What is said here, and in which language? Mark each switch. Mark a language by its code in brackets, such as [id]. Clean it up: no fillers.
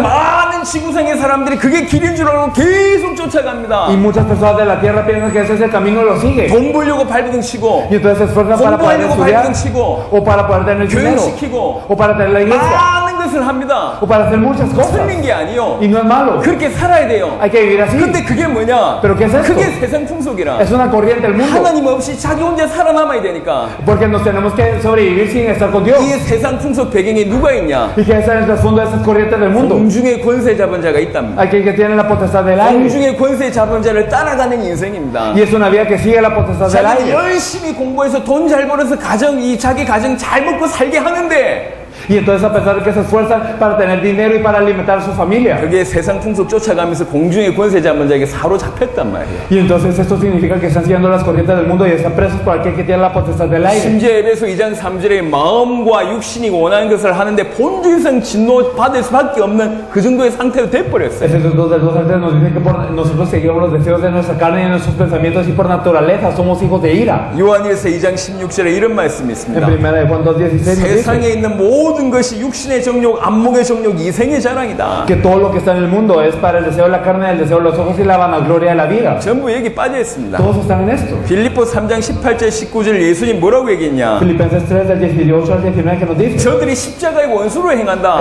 [ko] 많은 지구상의 사람들이 그게 길인 줄 알고 계속 쫓아갑니다. [es] Y muchas personas de la tierra piensan que ese es el camino y lo siguen. [ko] 돈 벌려고 발버둥 치고 [es] Y entonces se esfuerzan para poder [ko] 공부하려고 [es] estudiar. [ko] 발버둥 치고 [es] O para poder tener dinero. [ko] 교육시키고 [es] O para tener la iglesia. [ko] 많은 것을 합니다. [es] O para hacer muchas cosas. [ko] 틀린 게 아니요. [es] Y no es malo. [ko] 그렇게 살아야 돼요. [es] Hay que vivir así. [ko] 근데 그게 뭐냐? [es] Pero ¿qué es esto? [ko] 그게 세상 풍속이라. [es] Es una corriente del mundo. [ko] 하나님 없이 자기 혼자 살아남아야 되니까. [es] Porque nos tenemos que sobrevivir sin estar con Dios. [ko] 이 세상 풍속 배경에 누가 있냐? [es] Y que ese es el fondo de esas corrientes del mundo. [ko] 공중의 권세 잡은 자가 있답니다. [es] Aquel que tiene la potestad del aire. [ko] 공중의 권세 잡은 자를 따라가는 인생입니다. [es] Y es una vida que sigue la potestad del [ko] 자기는 [es] aire. [ko] 열심히 공부해서 돈 잘 벌어서 자기 가정 잘 먹고 살게 하는데 [es] Y entonces a pesar de que se esfuerzan para tener dinero y para alimentar a su familia. [ko] 그게 세상 풍속 쫓아가면서 공중의 권세 잡은 자에게 사로잡혔단 말이에요. [es] Y entonces esto significa que están siguiendo las corrientes del mundo y están presos por aquel que tiene la potestad del aire. [ko] 심지어 에베소 2장 3절에 마음과 육신이 원하는 것을 하는데 본질상 진노받을 수밖에 없는 그 정도의 상태로 돼버렸어요. [es] Efesios 2 del 2 al 3 nos dice que nosotros seguimos los deseos de nuestra carne y de nuestros pensamientos y por naturaleza somos hijos de ira. [ko] 요한일서 2장 16절에 이런 말씀이 [es] En [ko] 있습니다. [es] primera de Juan 2:16 nos [ko] 세상에 [es] dice [ko] 있는 모든 것이 육신의 정욕, 안목의 정욕, 이생의 자랑이다. [es] que todo lo que está en el mundo es para el deseo de la carne, el deseo de los ojos y la vanagloria de la vida. [ko] 전부 여기 빠져 있습니다. [es] Todos están en esto. [ko] 빌립보 3장 18절 19절 예수님 뭐라고 얘기했냐? [es] Filipenses 3 del 18 al 19 que nos dice [ko] 저들이 십자가의 원수로 행한다.